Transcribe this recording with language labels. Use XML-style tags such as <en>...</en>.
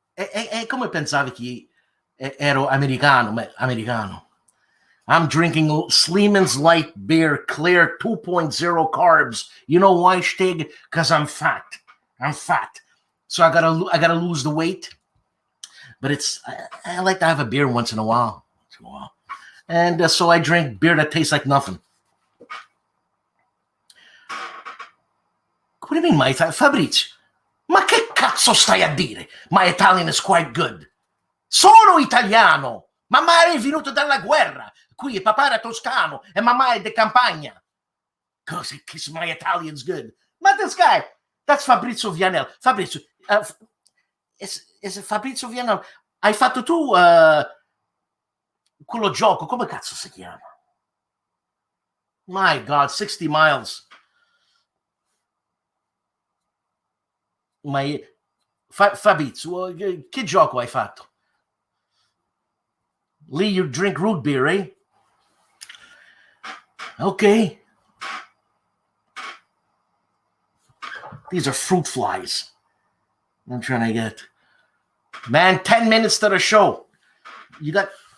<it>E come pensavi che ero americano? Americano.</it> <en>I'm drinking Sleeman's Light Beer, clear 2.0 carbs. You know why, Stig? Because I'm fat. I'm fat. So I gotta lose the weight. But I like to have a beer once in a while. And so I drink beer that tastes like nothing. What do you mean, my Fabrizio?</en> <it>Ma che cazzo stai a dire?</it> <en>My Italian is quite good.</en> <it>Sono italiano! Mamma è venuto dalla guerra. Qui papà era toscano e mamma è di campagna. Così,</it> <en>my Italian's good.</en> <it>Ma</it> <en>this guy, that's Fabrizio Vianello. Fabrizio, is it Fabrizio Vianello?</en> <it>Hai fatto tu quello gioco, come cazzo si chiama?</it> <en>My God, 60 miles.</en> <it>Fabrizio, che gioco hai fatto?</it> <en>Lee, you drink root beer, eh? Okay. These are fruit flies. I'm trying to get. Man, 10 minutes to the show. You got.</en>